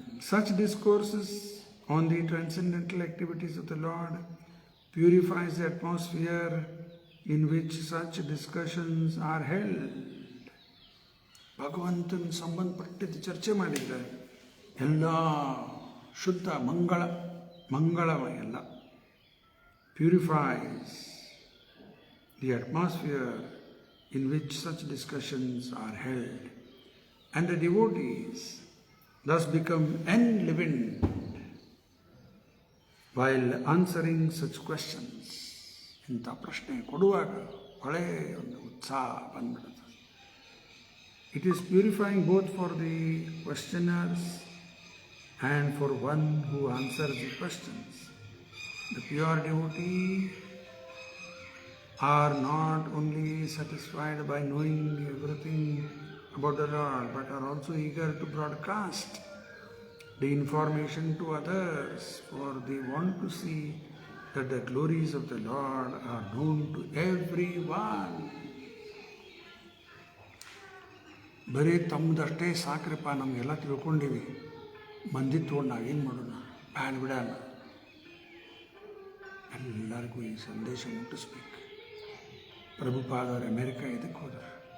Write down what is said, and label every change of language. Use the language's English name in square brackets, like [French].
[English] Such discourses on the transcendental activities of the Lord purifies the atmosphere in which such discussions are held. [Kannada] ಭಗವಂತನ ಸಂಬಂಧಪಟ್ಟಿದ್ದು ಚರ್ಚೆ ಮಾಡಿದರೆ ಎಲ್ಲ ಶುದ್ಧ ಮಂಗಳಮಯ ಎಲ್ಲ. [English] Purifies the atmosphere in which such discussions are held, and the devotees thus become enlivened while answering such questions. [Kannada] ಇಂಥ ಪ್ರಶ್ನೆ ಕೊಡುವಾಗ ಒಳ್ಳೆಯ ಒಂದು ಉತ್ಸಾಹ ಬಂದ್ಬಿಡುತ್ತೆ. [English] It is purifying both for the questioners and for one who answers the questions. The pure devotee are not only satisfied by knowing everything about the Lord, but are also eager to broadcast the information to others, for they want to see that the glories of the Lord are known to everyone. [Kannada] ಬರೀ ತಮ್ಮದಷ್ಟೇ ಸಾಕ್ರಪ್ಪ, ನಮಗೆಲ್ಲ ತಿಳ್ಕೊಂಡಿವಿ, ಮಂದಿ ತೊಗೊಂಡು ನಾವೇನು ಮಾಡೋಣ, ಬಿಡೋಣ. ಎಲ್ಲರಿಗೂ ಈ ಸಂದೇಶ ಮುಟ್ಟಿಸ್ಬೇಕು. ಪ್ರಭುಪಾದವರು ಅಮೆರಿಕ ಇದಕ್ಕೆ ಹೋದರು.